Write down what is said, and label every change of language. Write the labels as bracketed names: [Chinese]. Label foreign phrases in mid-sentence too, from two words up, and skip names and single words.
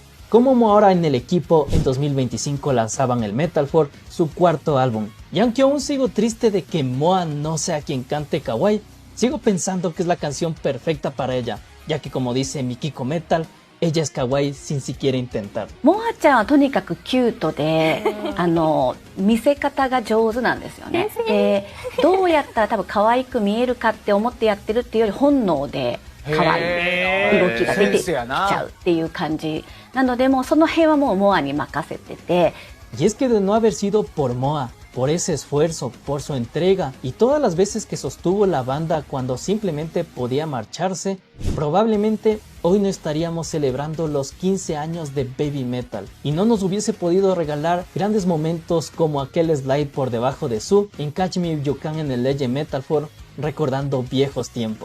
[Spanish] Como ahora en el equipo en 2025 lanzaban el Metal Force, su cuarto álbum. Y aunque aún sigo triste de que Moa no sea quien cante Kawaii, sigo pensando que es la canción perfecta para ella, ya que como dice Mikiko Metal, ella es kawaii sin siquiera intentar. [Japanese] モアちゃんはとにかくキュートで、見せ方が上手なんですよね。で、どうやったら多分可愛く見えるかって思ってやってるっていうより本能で可愛い動きが出てきちゃうっていう感じなので、もうその辺はもうモアに任せてて。 [Spanish] Y es que de no haber sido por Moa, por ese esfuerzo, por su entrega y todas las veces que sostuvo la banda cuando simplemente podía marcharse, probablemente hoy no estaríamos celebrando los 15 años de Baby Metal y no nos hubiese podido regalar grandes momentos como aquel slide por debajo de Su en Catch Me If You Can en el Legend Metal Force, recordando viejos tiempos.